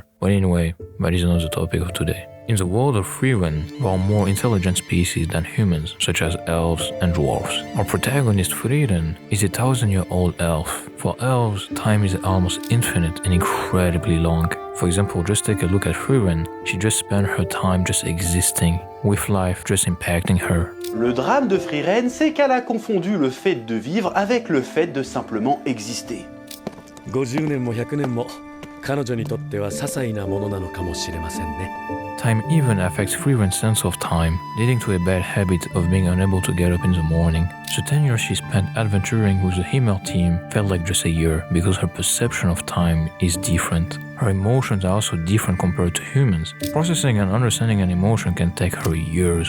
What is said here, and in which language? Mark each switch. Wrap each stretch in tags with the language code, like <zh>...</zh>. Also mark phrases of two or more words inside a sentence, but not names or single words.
<en>But anyway, that is not the topic of today. In the world of Frieren, there are more intelligent species than humans, such as elves and dwarves. Our protagonist Frieren is a 1,000-year-old elf. For elves, time is almost infinite and incredibly long. For example, just take a look at Frieren. She just spent her time just existing, with life just impacting her.</en> <fr>Le drame de Frieren, c'est qu'elle a confondu le fait de vivre avec le fait de simplement exister.</fr> <ja>50 年も100年も彼女にとっては些細なものなのかもしれませんね。</ja> <en>Time even affects Frieren's sense of time, leading to a bad habit of being unable to get up in the morning. The 10 years she spent adventuring with the Himmel team felt like just a year because her perception of time is different. Her emotions are also different compared to humans. Processing and understanding an emotion can take her years.</en>